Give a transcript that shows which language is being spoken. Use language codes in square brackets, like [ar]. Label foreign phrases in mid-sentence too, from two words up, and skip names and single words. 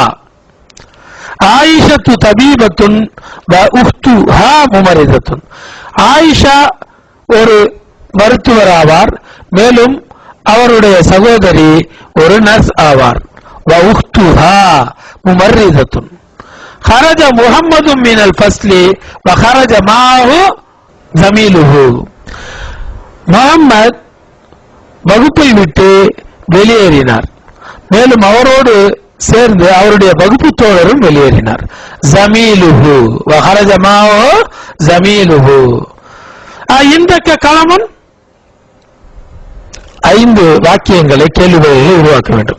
[ar] عائشة طبيبة و أختها ممرضة [ta] ஆயிஷா ஒரு மருத்துவர் ஆவார், மேலும் அவருடைய சகோதரி ஒரு நர்ஸ் ஆவார். [ar] و أختها ممرضة. خرج محمد من الفصل وخرج معه زميله [ta] முஹம்மத் வகுப்பை விட்டு வெளியேறினார், மேலும் அவரோடு சேர்ந்து அவருடைய வகுப்பு தோழரும் வெளியேறினார். [ar] زميله وخرج معه زميله. [ta] இந்தக்க கலமுன் 5 வாக்கியங்களை கேள்விகளை உருவாக்க வேண்டும்.